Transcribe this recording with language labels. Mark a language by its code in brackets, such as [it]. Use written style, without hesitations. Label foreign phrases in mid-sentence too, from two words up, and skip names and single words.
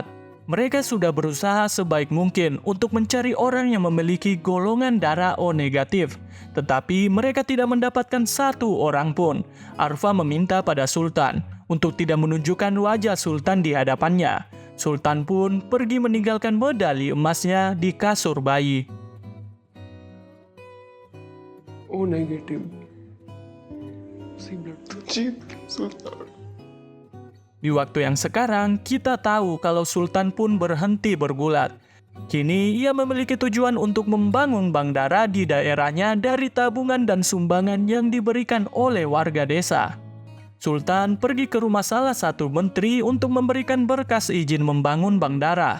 [id] Mereka sudah berusaha sebaik mungkin untuk mencari orang yang memiliki golongan darah O negatif, tetapi mereka tidak mendapatkan satu orang pun. Arfa meminta pada Sultan untuk tidak menunjukkan wajah Sultan di hadapannya. Sultan pun pergi meninggalkan medali emasnya di kasur bayi. [en] O negative. [hi] उसी ब्लड तो जीत गया सुल्तान. [id] Di waktu yang sekarang, kita tahu kalau Sultan pun berhenti bergulat. Kini, ia memiliki tujuan untuk membangun bank darah di daerahnya dari tabungan dan sumbangan yang diberikan oleh warga desa. Sultan pergi ke rumah salah satu menteri untuk memberikan berkas izin membangun bank darah.